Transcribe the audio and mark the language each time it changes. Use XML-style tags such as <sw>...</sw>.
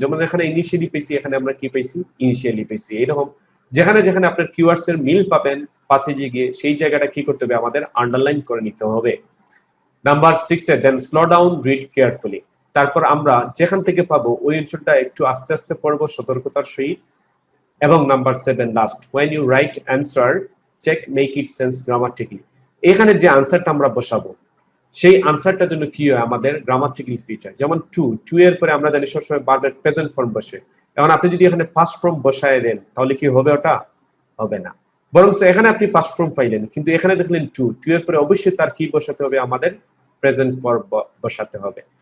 <bn>যেমন এখানে ইনিশিয়ালি পেয়েছি, এখানে আমরা কি পেয়েছি, ইনিশিয়ালি পেয়েছি। এরকম যেখানে যেখানে আপনার কিওয়ার্ডস এর মিল পাবেন প্যাসেজে গিয়ে, সেই জায়গাটা কি করতে হবে, আমাদের আন্ডারলাইন করে নিতে হবে। নাম্বার 6 এ</bn> <en>Then slow down, read carefully.</en> <bn>তারপর আমরা যেখান থেকে পাবো ওই অঞ্চলটা একটু আস্তে আস্তে পড়বো সতর্কতার সহিত।</bn> <en>এবং number 7 last, when you write answer check make it sense grammatically।</en> <bn>এখানে যে আনসারটা আমরা বসাবো সেই আনসারটার জন্য কি হয়, আমাদের গ্রামাটিক্যাল ফিট হয়। যেমন টু এর পরে আমরা জানি সবসময় ভার্বের প্রেজেন্ট ফর্ম বসে। এখন আপনি যদি এখানে পাস্ট ফর্ম বসায় দেন তাহলে কি হবে, ওটা হবে না। বরং এখানে আপনি পাস্ট ফর্ম পাইলেন, কিন্তু এখানে দেখলেন টু এর পরে অবশ্যই তার কি বসাতে হবে, আমাদের প্রেজেন্ট ফর্ম বসাতে হবে।</bn>